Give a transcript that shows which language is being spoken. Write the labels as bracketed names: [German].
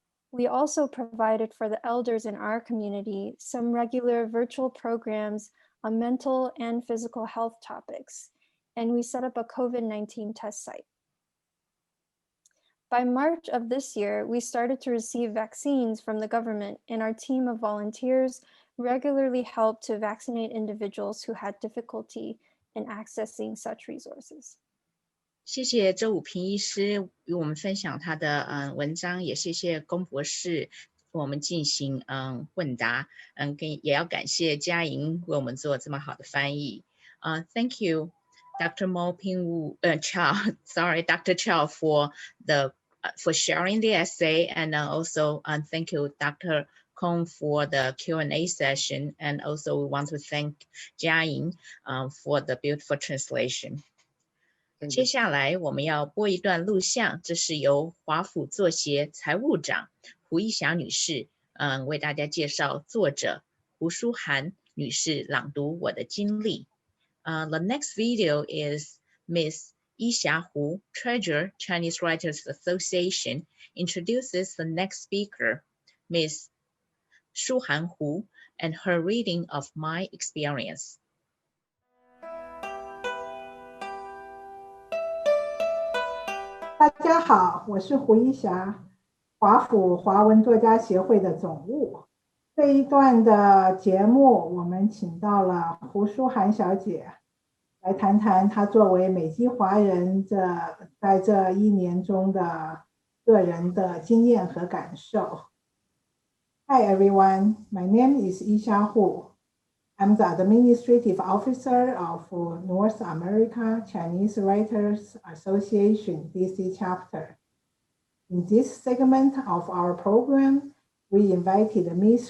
[English] We also provided for the elders in our community some regular virtual programs on mental and physical health topics, and we set up a COVID-19 test site. By March of this year, we started to receive vaccines from the government, and our team of volunteers regularly helped to vaccinate individuals who had difficulty in accessing such resources. [Chinese] 谢谢周武平医师与我们分享他的文章，也谢谢龚博士为我们进行问答，也要感谢嘉莹为我们做这么好的翻译。 [English] Thank you, Dr. Mo Ping Chow, Dr. Chow for sharing the essay, and also thank you, Dr. Kong, for the Q&A session, and also we want to thank Jia Ying for the beautiful translation. [Chinese] 接下来我们要播一段录像，这是由华府作协财务长胡一霞女士为大家介绍作者胡淑涵女士朗读我的经历。 [English] The next video is Miss Yixia Hu, Treasurer, Chinese Writers Association, introduces the next speaker, Miss Shuhan Hu, and her reading of my experience. [Chinese] 大家好，我是胡一霞，华府华文作家协会的总务。这一段的节目，我们请到了胡淑涵小姐来谈谈她作为美籍华人在这1年中的个人的经验和感受。 [English] Hi everyone, my name is Yixia Hu. I'm the Administrative Officer of North America Chinese Writers Association DC chapter. In this segment of our program, we invited Ms.